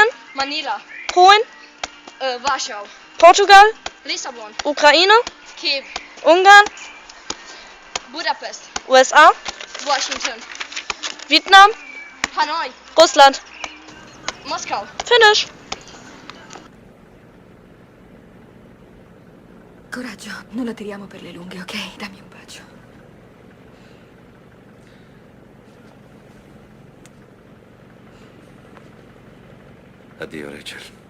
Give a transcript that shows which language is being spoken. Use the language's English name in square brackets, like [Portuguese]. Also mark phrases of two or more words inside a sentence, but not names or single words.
[German] Manila, Polen, Warschau, Portugal, Lissabon, Ukraine, Kiew, Ungarn, Budapest, USA, Washington, Vietnam, Hanoi, Russland. Moskau. Finish. [Italian] Coraggio, non la tiriamo per le lunghe, ok? Dammi un bacio. Addio, Rachel.